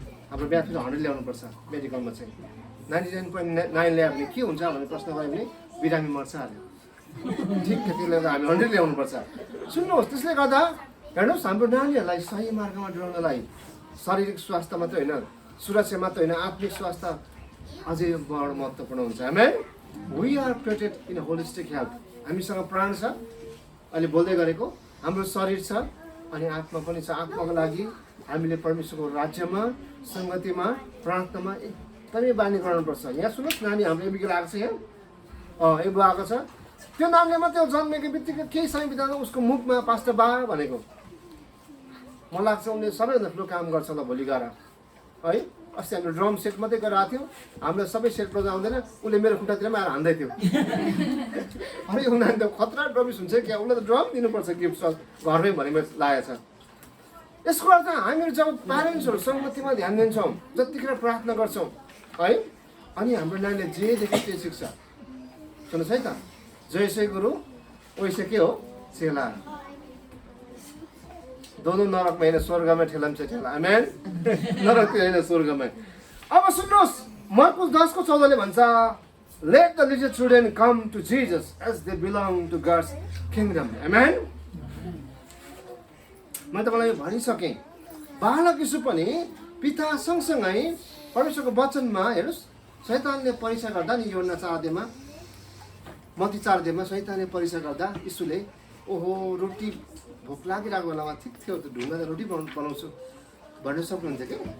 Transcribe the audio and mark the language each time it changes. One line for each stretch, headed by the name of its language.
Nepali: हाम्रो म्याथ फेरि 100 ल्याउनुपर्छ मेडिकलमा चाहिँ। 99.9 ल्यायो भने के हुन्छ भन्ने प्रश्न गऱ्यो भने बिरामी मर्छ हाल्यो। ठिक त्यसले गर्दा हामी 100 ल्याउनुपर्छ। सुन्नुहोस्, त्यसले गर्दा हेर्नुहोस्, हाम्रो नानीहरूलाई सही मार्गमा डुलाउनलाई शारीरिक स्वास्थ्य मात्रै होइन, सुरक्षा मात्रै होइन, आत्मिक स्वास्थ्य अझै बडो महत्त्वपूर्ण हुन्छ। आमेन।
English: We are protected in holistic health.
Nepali: हामीसँग प्राण छ, अहिले बोल्दै गरेको, हाम्रो शरीर छ अनि आत्मा पनि छ। आत्माको लागि हामीले परमेश्वरको राज्यमा, सङ्गतिमा, प्रार्थनामा एकदमै बानी गराउनुपर्छ। यहाँ सुन्नुहोस्, नानी हाम्रो एबिगेल आएको छ, यहाँ एबु आएको छ। त्यो नानीले मात्रै जन्मेको बित्तिकै केही समय बित्दा उसको मुखमा पास्टर बा भनेको, मलाई लाग्छ उसले सबैभन्दा ठुलो काम गर्छ होला भोलि गएर है। अस्ति हामीले ड्रम सेट मात्रै गरेर आएको थियौँ, हाम्रो सबै सेट बजाउँदैन, उसले मेरो खुट्टातिर पनि आएर हान्दै थियो। अरे यो नानी त खतरा ड्रमिस हुन्छ क्या, उसलाई त ड्रम दिनुपर्छ गिफ्ट घरमै भन्ने मेरो लागेको छ। यसको अर्थ हामीहरू जब प्यारेन्ट्सहरू सङ्गतिमा ध्यान दिन्छौँ, जतिखेर प्रार्थना गर्छौँ है, अनि हाम्रो नानीले जे देख्छ त्यो सिक्छ। सुन्नुहोस् है त,
Hindi: जैसे गुरु वैसे
Nepali: के हो चेला,
Hindi: दोनों
Nepali: नरकमा होइन स्वर्गमा ठेलान्छ ठेला। आमेन। नरक होइन स्वर्गमा। अब सुन्नुहोस्, मार्कुस 10:14 भन्छ,
English: let the little children come to Jesus as they belong to God's kingdom. Amen.
Nepali: म तपाईँलाई भनिसकेँ, बालक यीशु पनि पिता सँगसँगै परमेश्वरको वचनमा हेर्नुहोस्, शैतानले परीक्षा गर्दा नि योहन्ना 4:2मा, मत्ती 4:2मा शैतानले परीक्षा गर्दा यीशुले ओहो रोटी भोक लागिरहेको बेलामा ठिक थियो त ढुङ्गा त रोटी बनाउँछु भन्नु सक्नुहुन्थ्यो क्या।